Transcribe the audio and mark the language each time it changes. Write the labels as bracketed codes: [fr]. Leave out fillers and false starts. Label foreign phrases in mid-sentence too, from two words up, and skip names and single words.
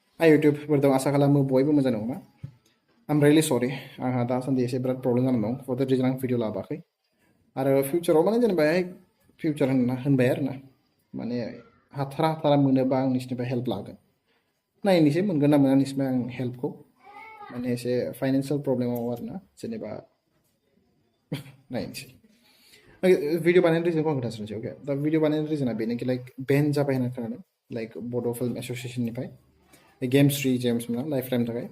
[brx] YouTube फोरदों आसा खालामो बयबो मोजां दंना [en] I'm really sorry [brx] आंहा दासान्दि एसे बिराद प्रब्लेम जानानै दं [en] for that reason [brx] आं भिडिअ लाबोआखै आरो फिउचाराव माने जेनेबा फिउचार होनबाय आरो ना माने हाथारा मोनोबा आं नोंसिनिफ्राय हेल्प लागोन नायनोसै मोनगोन ना मोना नोंसिनिफ्राय आं हेल्पखौ माने एसे फाइनान्सियेल प्रब्लेमाव आरो ना जेनेबा नायनोसै भिडिअ बानायनायनि रिजनखौ आं खोन्थासनोसै अके दा भिडिअ बानायनायनि रिजना बेनोखि लाइक बेन जाबाय होनना खोनादों लाइक बड' फिल्म एस'सिएसननिफ्राय GEMSRI जेम्स मोना लाइफ टाइमनि थाखाय